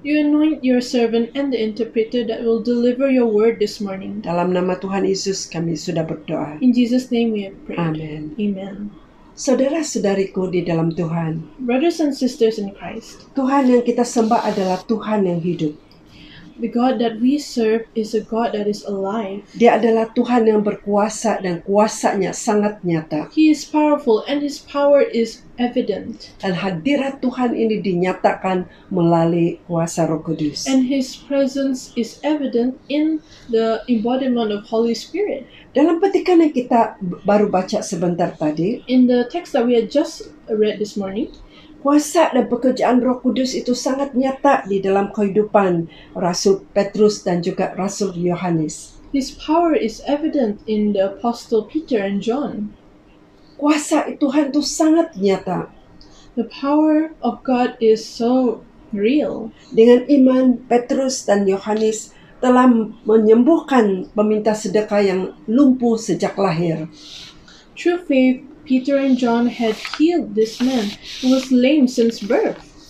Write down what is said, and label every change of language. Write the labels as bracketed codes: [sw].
[en] You anoint your servant and the interpreter that will deliver your word this morning. [ms] Dalam nama Tuhan Yesus kami sudah berdoa. [en] In Jesus' name we have prayed. [ms] Amin. [en] Amen. [ms] Saudara-saudariku di dalam Tuhan, [en] Brothers and sisters in Christ, [ms] Tuhan yang kita sembah adalah Tuhan yang hidup. [en] the God that we serve is a God that is alive. [ms] Dia adalah Tuhan yang berkuasa dan kuasanya sangat nyata. [en] He is powerful and his power is evident. [ms] Dan hadirat Tuhan ini dinyatakan melalui kuasa Roh Kudus. [en] And his presence is evident in the embodiment of Holy Spirit. [ms] Dalam petikan yang kita baru baca sebentar tadi, [en] In the text that we had just read this morning, [ms] kuasa dan pekerjaan Roh Kudus itu sangat nyata di dalam kehidupan Rasul Petrus dan juga Rasul Yohanes. [en] his power is evident in the Apostle Peter and John. [ms] Kuasa Tuhan itu sangat nyata. [en] The power of God is so real. [ms] Dengan iman, Petrus dan Yohanes telah menyembuhkan peminta sedekah yang lumpuh sejak lahir. [en] Through faith, Peter and John had healed this man who was lame since birth.